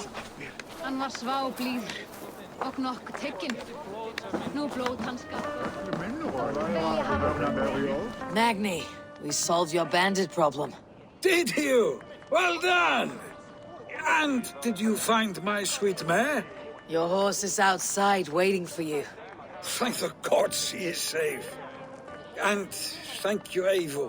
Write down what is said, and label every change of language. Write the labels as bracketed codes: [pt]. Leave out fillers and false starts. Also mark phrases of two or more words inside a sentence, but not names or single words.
[is] Hann var sváblíður og nokkuð tekinn. Nú blóð hans [en] Magni, we solved your bandit problem. Did you? Well done! And did you find my sweet mare? Your horse is outside waiting for you. Thank the gods he is safe. And thank you, Eivor.